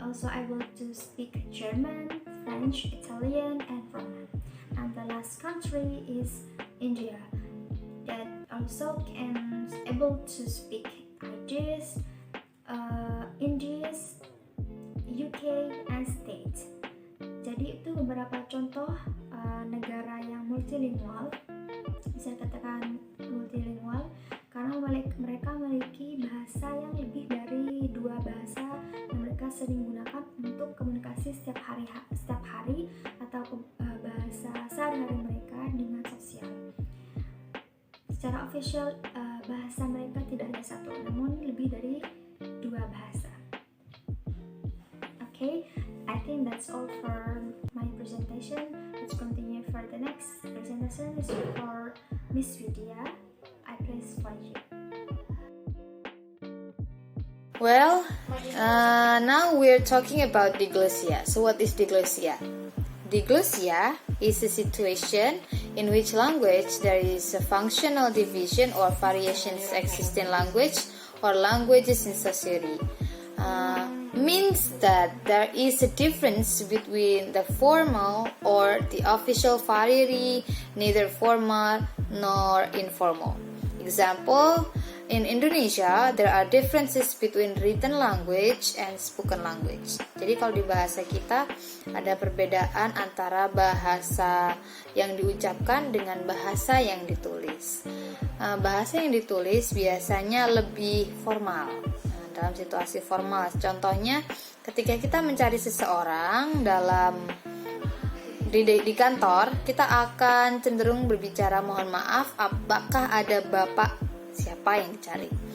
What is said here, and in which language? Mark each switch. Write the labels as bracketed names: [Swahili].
[English] also able to speak German, French, Italian, and Roman. And the last country is India, that also can able to speak Irish, English, UK, and States. [Indonesian] Jadi itu beberapa contoh negara yang multilingual, bisa dikatakan multilingual karena mereka memiliki bahasa yang lebih dari 2 bahasa yang mereka sering gunakan untuk komunikasi setiap hari atau bahasa sehari-hari mereka dengan sosial. Secara official bahasa mereka tidak hanya satu, namun lebih dari 2 bahasa. [English] Okay, I think that's all for my presentation. Let's continue for the next presentation. This is for Miss Vidya. I place for you. Well, now we're talking about diglossia. So what is diglossia? Diglossia is a situation in which language there is a functional division or variations exist in language or languages in society. Means that there is a difference between the formal or the official variety, neither formal nor informal. Example, in Indonesia, there are differences between written language and spoken language. [Indonesian] Jadi kalau di bahasa kita ada perbedaan antara bahasa yang diucapkan dengan bahasa yang ditulis. Bahasa yang ditulis biasanya lebih formal. Dalam situasi formal, contohnya ketika kita mencari seseorang di kantor, kita akan cenderung berbicara mohon maaf, apakah ada bapak siapa yang dicari.